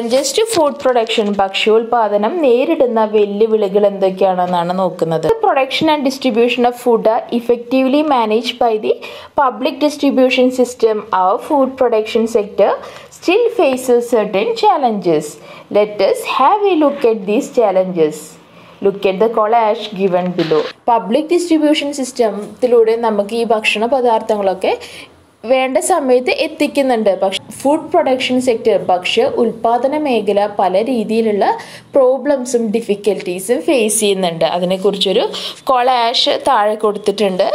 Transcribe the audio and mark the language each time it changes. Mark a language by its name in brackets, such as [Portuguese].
[Malayalam] Just food production, ഭക്ഷ്യോൽപാദനം നേരിടുന്ന വെല്ലുവിളികൾ എന്തൊക്കെയാണെന്നാണ് നോക്കുന്നത്. [English] Production and distribution of food are effectively managed by the public distribution system. Our food production sector still faces certain challenges. Let us have a look at these challenges. Look at the collage given below. [Malayalam] Public distribution സിസ്റ്റത്തിലൂടെ നമുക്ക് ഈ ഭക്ഷണ പദാർത്ഥങ്ങളൊക്കെ വേണ്ട സമയത്ത് എത്തിക്കുന്നുണ്ട്. പക്ഷെ food production sector, ഭക്ഷ്യ ഉൽപാദന മേഖല പല രീതിയിലുള്ള പ്രോബ്ലംസും ഡിഫിക്കൽട്ടീസും ഫേസ് ചെയ്യുന്നുണ്ട്. അതിനെക്കുറിച്ചൊരു കൊളാഷ് താഴെ കൊടുത്തിട്ടുണ്ട്.